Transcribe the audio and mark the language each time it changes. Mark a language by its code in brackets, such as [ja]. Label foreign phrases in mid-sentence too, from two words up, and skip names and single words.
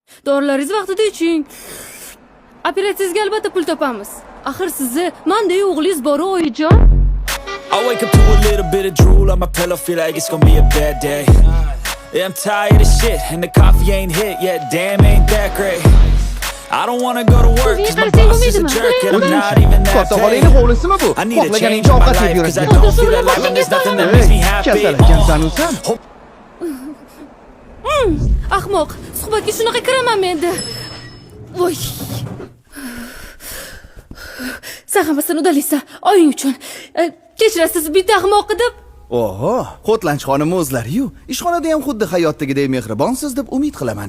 [uz] Dorilaringiz vaqtida iching. Operatsiyangizga albatta pul topamiz. Axir sizni menday o'g'lingiz bor, oyijon. [en] I wake up to a little bit of drool on my pillow, feel like it's gonna be a bad day. Yeah, I'm tired of shit, and the coffee ain't hit yet, damn ain't that great. I don't wanna go to work, cause my boss is a jerk, and I'm not even that paid. I need a change in my life, cause I don't feel alive, and there's nothing that makes me happy. [uz] Ahmoq, suhbatga shunaqa kiraman menda. Voy. Sen hammasini udalaysan, oying uchun. Kechirasiz, bitta ahmoq deb. Oho, Xotlanch xonim o'zlari-yu, ishxonada ham xuddi hayotdagidek mehribonsiz deb umid qilaman.